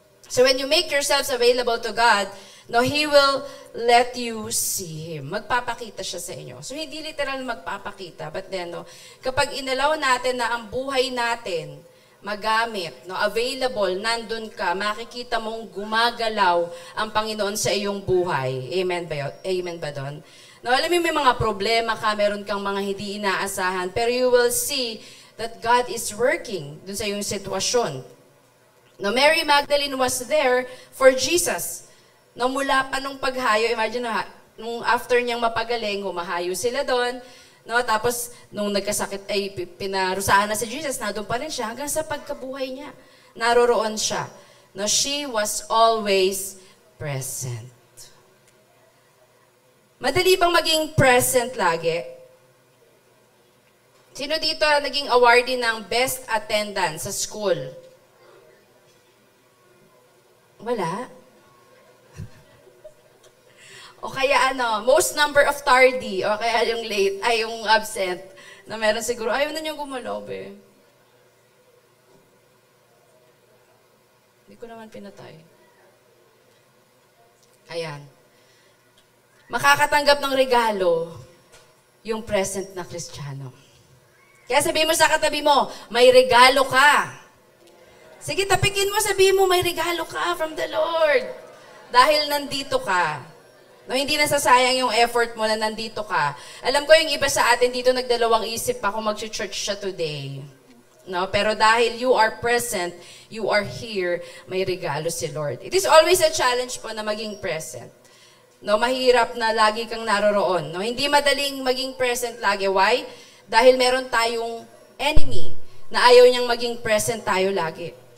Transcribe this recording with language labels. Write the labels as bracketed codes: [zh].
[en] So, when you make yourselves available to God, no, He will let you see Him. [tl] Magpapakita siya sa inyo. So, hindi literal magpapakita, [en] but then, [tl] no, kapag inalaw natin na ang buhay natin, magamit, no, available, nandun ka, makikita mong gumagalaw ang Panginoon sa iyong buhay. Amen ba, amen ba doon? No, alam mo, may mga problema ka, meron kang mga hindi inaasahan, pero [en] you will see that God is working [tl] dun sa iyong sitwasyon. [en] No, Mary Magdalene was there for Jesus. [tl] No, mula pa nung paghayo, imagine nung after niyang mapagaling, humahayo sila doon. No, tapos, nung nagkasakit, ay pinarusahan na si Jesus, nandun pa rin siya hanggang sa pagkabuhay niya. Naroroon siya. [en] No, she was always present. [tl] Madali bang maging present lagi? Sino dito naging awardee ng best attendance sa school? Wala? O kaya most number of tardy, o kaya yung late, ay yung absent, na meron siguro, ayaw na niyang gumalaw, be. Hindi ko naman pinatay. Ayan. Makakatanggap ng regalo yung present na Kristiyano. Kaya sabihin mo sa katabi mo, may regalo ka. Sige, tapikin mo, sabihin mo, may regalo ka [en] from the Lord. [tl] Dahil nandito ka. No, hindi nasasayang yung effort mo na nandito ka. Alam ko yung iba sa atin dito nagdalawang isip pa kung mag-church siya today. No, pero dahil [en] you are present, you are here, [tl] may regalo si Lord. [en] It is always a challenge [tl] po na maging [en] present. [tl] No, mahirap na lagi kang naroroon. No, hindi madaling maging present lagi. Why? Dahil meron tayong enemy na ayaw niyang maging present tayo lagi.